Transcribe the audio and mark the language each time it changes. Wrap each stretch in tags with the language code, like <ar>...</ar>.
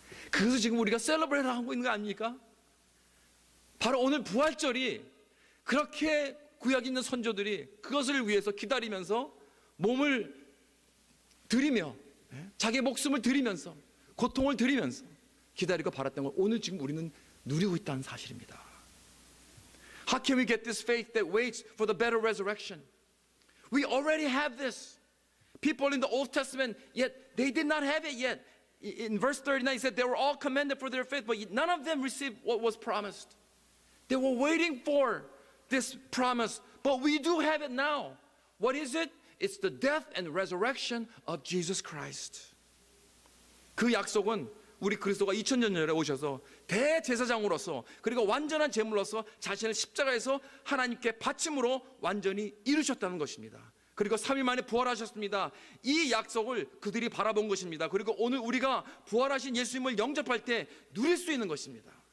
<ko>그것을 지금 우리가 셀러브레이트 하고 있는 거 아닙니까? 바로 오늘 부활절이, 그렇게 구약에 있는 선조들이 그것을 위해서 기다리면서 몸을 드리며 자기의 목숨을 드리면서 고통을 드리면서 기다리고 바랐던 걸 오늘 지금 우리는 누리고 있다는 사실입니다.</ko> <en>How can we get this faith that waits for the better resurrection? We already have this. People in the Old Testament, yet they did not have it yet. In verse 39, it said they were all commended for their faith, but none of them received what was promised. They were waiting for this promise, but we do have it now. What is it? It's the death and resurrection of Jesus Christ.</en> <ko>그 약속은 우리 그리스도가 2000년 전에 오셔서 대제사장으로서, 그리고 완전한 제물로서 자신을 십자가에서 하나님께 바침으로 완전히 이루셨다는 것입니다. 그리고 3일 만에 부활하셨습니다. 이 약속을 그들이 바라본 것입니다. 그리고 오늘 우리가 부활하신 예수님을 영접할 때 누릴 수 있는 것입니다.</ko>